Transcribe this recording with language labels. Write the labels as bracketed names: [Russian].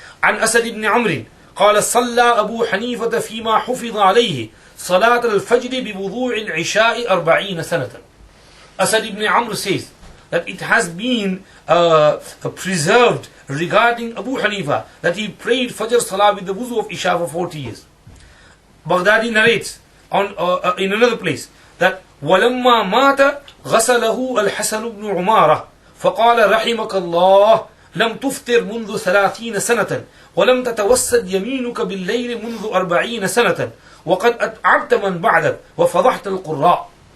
[Arabic] عن أسد بن عمرو قال صلى أبو حنيفة فيما حفظ عليه صلاة الفجر بوضوع العشاء 40 سنة. [English] Asad ibn Amr says that it has been preserved regarding Abu Hanifa that he prayed Fajr Salah with the wuzu of Isha for 40 years. Baghdadi narrates in another place that [Arabic] وَلَمَّا مَاتَ غَسَلَهُ الْحَسَنُ بْنُ عُمَارَةَ فقال رحمك الله لم تفطر منذ 30 سنة ولم تتوسد يمينك بالليل منذ 40 سنة وقد أتعبت من بعدك وفضحت القراء.